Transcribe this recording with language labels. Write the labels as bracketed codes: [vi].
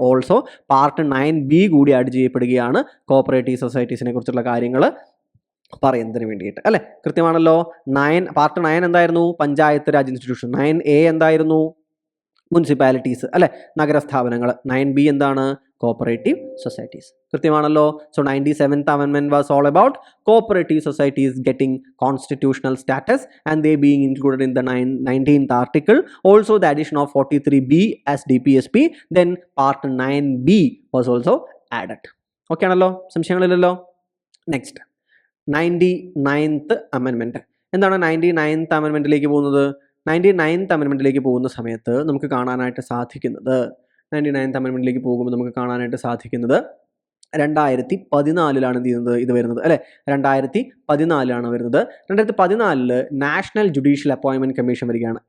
[ml] Also part 9B കൂടി add ചെയ്യപ്പെടുകയാണ് cooperative സൊസൈറ്റീസിനെ കുറിച്ചുള്ള കാര്യങ്ങൾ പറയുന്നതിന് വേണ്ടിയിട്ട് അല്ലെ. കൃത്യമാണല്ലോ. പാർട്ട് 9 എന്തായിരുന്നു, പഞ്ചായത്ത് രാജ് ഇൻസ്റ്റിറ്റ്യൂഷൻ. 9A എന്തായിരുന്നു, മുനിസിപ്പാലിറ്റീസ് അല്ലെ, നഗരസ്ഥാപനങ്ങൾ. 9B എന്താണ്, cooperative societies. കൃത്യമാണല്ലോ. [en] So 97th Amendment was all about cooperative societies getting constitutional status and they being included in the 19th article. Also the addition of 43B as DPSP. Then part 9B was also added. [ml] Okay ആണല്ലോ, സംശയങ്ങളില്ലല്ലോ. Next 99th Amendment. എന്താണ് 99th Amendmentലേക്ക് പോകുന്നത്? 99th Amendmentലേക്ക് പോകുന്ന സമയത്ത് നമുക്ക് കാണാനായിട്ട് സാധിക്കുന്നത് 99th Amendmentലേക്ക് പോകുമ്പോൾ നമുക്ക് കാണാനായിട്ട് സാധിക്കുന്നത് 2014 എന്ത് ചെയ്യുന്നത്, ഇത് വരുന്നത് അല്ലേ. 2014 വരുന്നത്. 2014 നാഷണൽ ജുഡീഷ്യൽ അപ്പോയിൻമെന്റ് കമ്മീഷൻ വരികയാണ്.